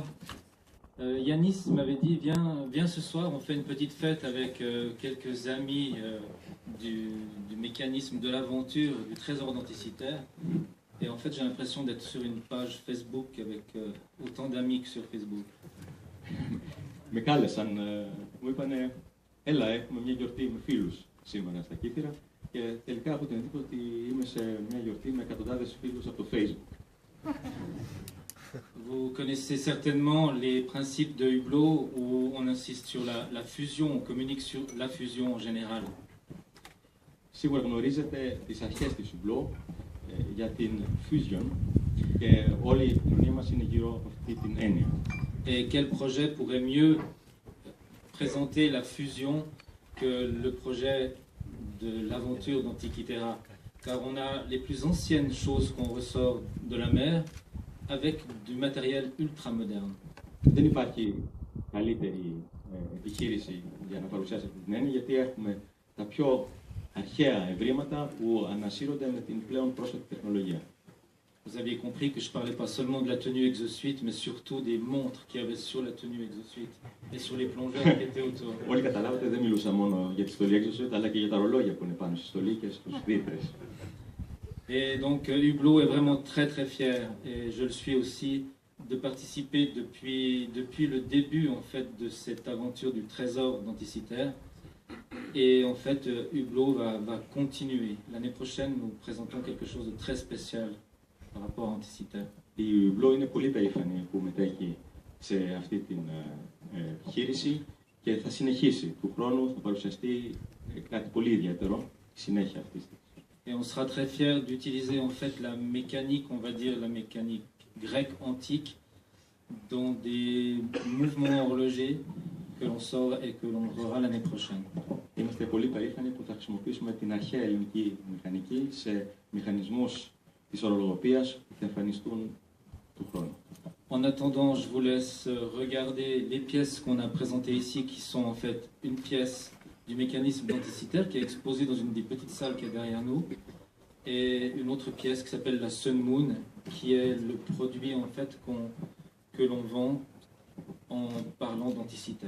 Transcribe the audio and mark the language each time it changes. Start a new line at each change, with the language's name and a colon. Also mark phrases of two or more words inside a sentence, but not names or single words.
French: Yanis m'avait dit, viens ce soir, on fait une petite fête avec quelques amis du mécanisme de l'aventure, du trésor d'Anticiter. Et en fait, j'ai l'impression d'être sur une page Facebook avec autant d'amis que sur Facebook.
Greek: Με κάλεσαν, μου είπανε, έλα, έχουμε μια γιορτή με φίλους σήμερα στα Κύθυρα και τελικά έχω την εντύπωση ότι είμαι σε μια γιορτή με εκατοντάδες φίλους από το Facebook.
French: Vous connaissez certainement les principes de Hublot où on insiste sur la fusion, on communique sur la fusion en général.
Greek: Σίγουρα γνωρίζετε τις αρχές της Hublot για την fusion και όλη η κοινωνία μας είναι γύρω από αυτή την έννοια.
French: Et quel projet pourrait mieux présenter la fusion que le projet de l'aventure d'Antikythera, car on a les plus anciennes choses qu'on ressort de la mer avec du matériel ultra moderne.
Greek: Δεν υπάρχει καλύτερη επιχείρηση για να παρουσιάσει αυτή την έννοια, γιατί έχουμε τα πιο αρχαία ευρήματα που ανασύρονται με την πλέον πρόσφατη τεχνολογία.
French: Vous aviez compris que je ne parlais pas seulement de la tenue exosuite, mais surtout des montres qu'il y avait sur la tenue exosuite et sur les plongeurs qui étaient autour.
Greek: Όλοι καταλάβατε, δεν μιλούσα μόνο για τη στολή exosuite, αλλά και για τα ρολόγια που είναι πάνω στη στολή και στους δίθρες.
French: Et donc Hublot est vraiment très très fier, et je le suis aussi, de participer depuis le début en fait de cette aventure du trésor d'Anticiter. Et en fait, Hublot va continuer. L'année prochaine, nous présentons quelque chose de très spécial par rapport à Anticiter.
Greek: Η Hublot είναι πολύ περήφανη που μετέχει σε αυτή την επιχείρηση και θα συνεχίσει. Του χρόνου θα παρουσιαστεί κάτι πολύ ιδιαίτερο, συνέχεια αυτής της.
French: Et on sera très fiers d'utiliser en fait la mécanique, on va dire la mécanique grecque antique, dans des mouvements horlogers que l'on sort et que l'on verra l'année prochaine.
Greek: Είμαστε πολύ περήφανοι που θα χρησιμοποιήσουμε την αρχαία ελληνική μηχανική σε μηχανισμούς της ορολογοποίησης που θα εμφανιστούν του χρόνου.
French: En attendant, je vous laisse regarder les pièces qu'on a présentées ici, qui sont en fait une pièce du mécanisme d'Anticiter qui est exposée dans une des petites salles qui est derrière nous, et une autre pièce qui s'appelle la Sun Moon, qui est le produit en fait que l'on vend en parlant d'Anticiter.